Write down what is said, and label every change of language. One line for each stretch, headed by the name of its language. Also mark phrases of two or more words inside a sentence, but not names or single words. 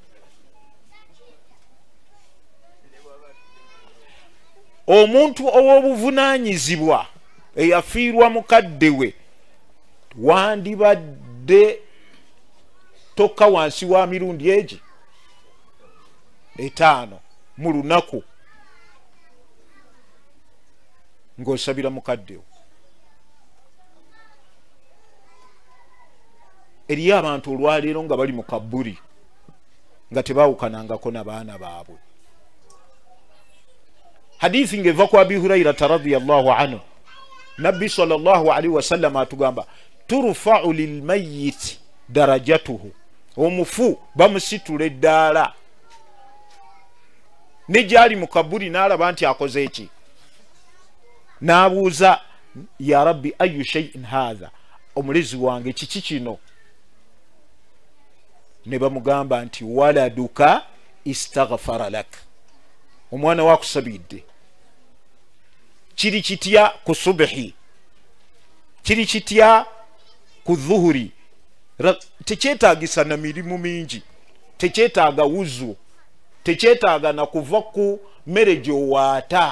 Ganda: Omuntu ow'obuvunaanyizibwa eyafiirwa mukadde we wandibadde tokka wansi wa mirundi egi 5 mu lunaku ng'osabira mukaddewo. Eriyo abantu olwaleero nga bali mu kabbuli nga tebaawukanangako n'abaana baabwe. Hadithi ngeva kwa Abi Hurairata
Arabic: رضي الله عنه,
Ganda: Nabbi
Arabic: صلى الله عليه وسلم
Ganda: atugamba
Arabic: ترفع للميت درجته,
Ganda: omufu bamusitula eddaala ne gyali mu kabbuli n'alaba nti akoze eki, n'abuuza
Arabic: يا رب أي شيء هذا,
Ganda: omulezi wange kiki kino? Ne bamugamba nti
Arabic: ولدك استغفر لك,
Ganda: omwana wakusabidde. Kiri kitya ku subhi, kiri kitya ku dhuhuri, tekyetaagisa na mirimu mingi, tekyetaaga wuzu, tekyetaaga na kuva ku mmere gy'owaata.